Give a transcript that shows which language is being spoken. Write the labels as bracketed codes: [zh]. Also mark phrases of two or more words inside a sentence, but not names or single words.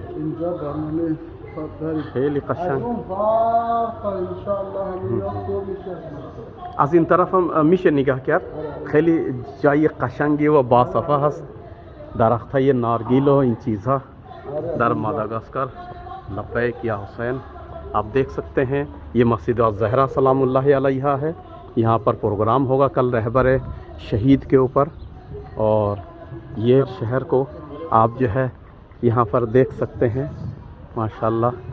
[fa] اینجا برنامه داریم خیلی قشنگ انشاءالله همین خوب میشه از این طرف هم میشه نگاه کرد خیلی جای قشنگی و باصفه هست درخت های نارگیل و این چیزها در ماداگاسکار لبیک [hi] या हुसैन आप देख सकते हैं ये मस्जिद ज़हरा [ar] سلام الله علیها [hi] है यहाँ पर प्रोग्राम होगा कल रहबर शहीद के ऊपर और ये शहर को आप जो है यहाँ पर देख सकते हैं माशाल्लाह